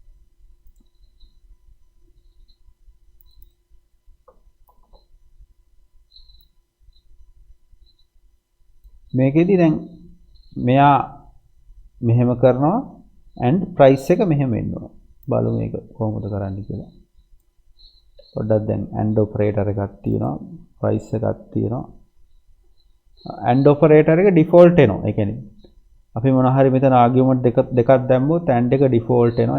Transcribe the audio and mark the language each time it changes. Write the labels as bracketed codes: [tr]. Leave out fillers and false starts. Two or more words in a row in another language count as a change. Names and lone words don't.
[si] මේකෙදි දැන් මෙයා මෙහෙම කරනවා [en] and price [si] එක මෙහෙම වෙන්න ඕන. බලමු මේක කොහොමද කරන්න කියලා. පොඩ්ඩක් දැන් [en] and operator [si] එකක් තියෙනවා, price එකක් තියෙනවා. [en] and operator [si] එක default එනවා. ඒ කියන්නේ අපි මොන හරි මෙතන argument දෙකක් දැම්මොත් and එක default එනවා.